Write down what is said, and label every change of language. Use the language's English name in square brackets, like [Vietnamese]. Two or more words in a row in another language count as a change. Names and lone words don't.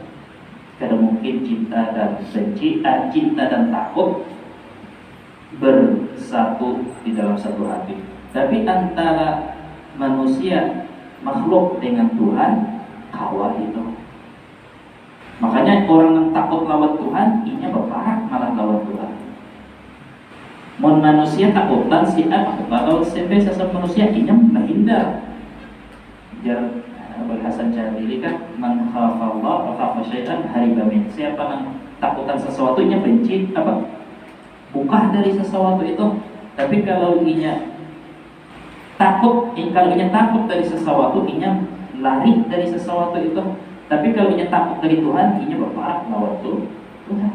[Banjar] Kada mungkin cinta dan benci, cinta dan takut bersatu di dalam satu hati. Tapi antara manusia makhluk dengan Tuhan kawah itu. Makanya orang yang takut lawan Tuhan, inya berparak malah lawan Tuhan. Mon manusia takutan si A takut lawan si B, sesama manusia inya menghindar. Jar Hasan Syadzili kan [Arabic] من خاف الله وخاف شيئا هرب من. [Banjar] Siapa yang takutan sesuatu inya benci bukan dari sesuatu itu. Tapi kalau inya takut dari sesuatu, inya lari dari sesuatu itu. Tapi kalau inya takut dari Tuhan, inya berparak lawan Tuhan.